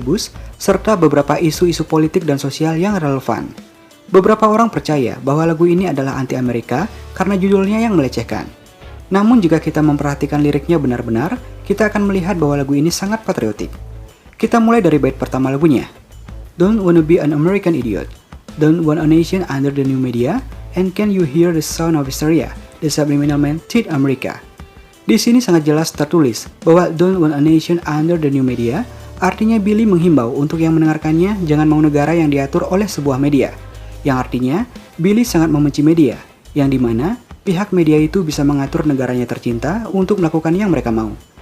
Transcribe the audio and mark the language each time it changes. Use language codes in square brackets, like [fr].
[id] Bush serta beberapa isu-isu politik dan sosial yang relevan. Beberapa orang percaya bahwa lagu ini adalah anti-Amerika karena judulnya yang melecehkan. Namun jika kita memperhatikan liriknya benar-benar, kita akan melihat bahwa lagu ini sangat patriotik. Kita mulai dari bait pertama lagunya. [en] Don't wanna be an American idiot. Don't want a nation under the new media. And can you hear the sound of hysteria? The subliminal man treat America. [id] Di sini sangat jelas tertulis bahwa [en] don't want a nation under the new media [id] artinya Billy menghimbau untuk yang mendengarkannya jangan mau negara yang diatur oleh sebuah media. Yang artinya, Billy sangat membenci media, yang dimana pihak media itu bisa mengatur negaranya tercinta untuk melakukan yang mereka mau.